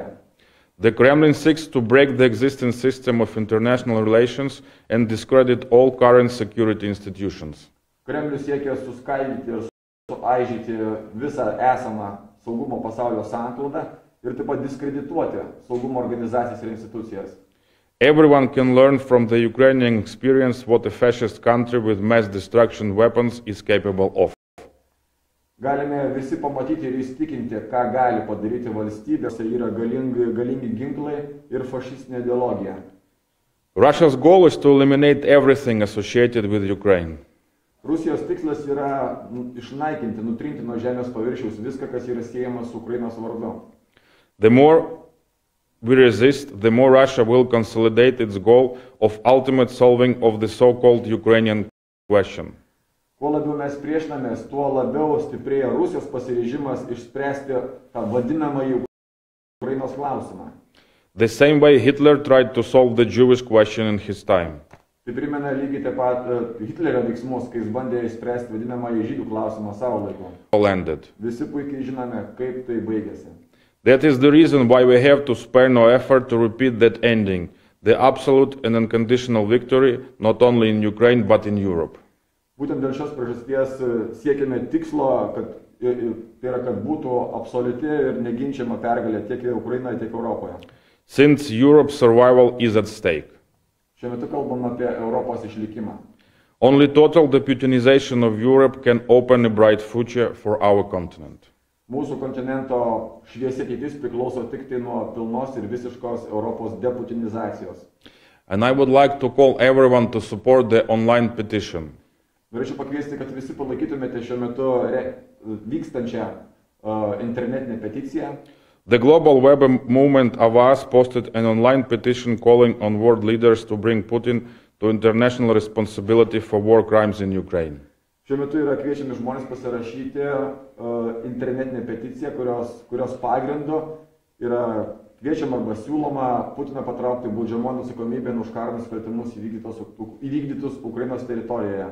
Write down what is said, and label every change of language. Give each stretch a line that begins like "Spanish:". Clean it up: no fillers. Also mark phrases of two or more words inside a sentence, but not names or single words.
English: The Kremlin seeks to break the existing system of international relations and discredit all current security institutions.
Lithuanian: Kremlius siekia suskaidyti ir suaižyti visą esamą saugumo pasaulio sanklodą ir taip pat diskredituoti saugumo organizacijas ir institucijas.
English: Everyone can learn from the Ukrainian experience what a fascist country with mass destruction weapons is capable of.
Lithuanian: Galime visi pamatyti ir įsitikinti, ką gali padaryti valstybėse, yra galingi ginklai ir fašistinė ideologija.
English: Russia's goal is to eliminate everything associated with Ukraine.
Lithuanian: Rusijos tikslas yra išnaikinti, nutrinti nuo žemės paviršiaus viską, kas yra siejama su Ukrainos vardu.
English: The more we resist, the more Russia will consolidate its goal of ultimate solving of the so-called Ukrainian question.
Lithuanian: Kuo labiau mes priešinamės, tuo labiau stiprėja Rusijos pasiryžimas išspręsti tą vadinamąjį Ukrainos klausimą.
English: The same way Hitler tried to solve the Jewish question in his time.
Lithuanian: Tai primena lygiai taip pat Hitlerio veiksmus, kai jis bandė išspręsti vadinamąjį žydų klausimą savo laiku. Visi puikiai žinome, kaip tai baigėsi.
English: That is the reason why we have to spare no effort to repeat that ending, the absolute and unconditional victory, not only in Ukraine but in Europe.
Lithuanian: Būtent dėl šios priežasties siekiame tikslo, kad būtų absoliuti ir neginčiama pergalė tiek Ukrainoje, tiek Europoje.
English: Since Europe's survival is at stake.
Lithuanian: Šiuo metu kalbam apie Europos išlikimą.
English: Only total deputinization of Europe can open a bright future for our continent.
Lithuanian: Mūsų kontinento šviesi ateitis priklauso tik tai nuo pilnos ir visiškos Europos deputinizacijos.
English: And I would like to call everyone to support the online petition.
Lithuanian: Norėčiau pakviesti, kad visi palaikytumėte šiuo metu vykstančią internetinę peticiją.
English: The global web movement Avaz posted an online petition calling on world leaders to bring Putin to international responsibility for war crimes in Ukraine.
Lithuanian: Šiuo metu yra kviečiami žmonės pasirašyti internetinę peticiją, kurios pagrindu yra kviečiama arba siūloma Putiną patraukti baudžiamon atsakomybėn už karo nusikaltimus įvykdytus Ukrainos teritorijoje.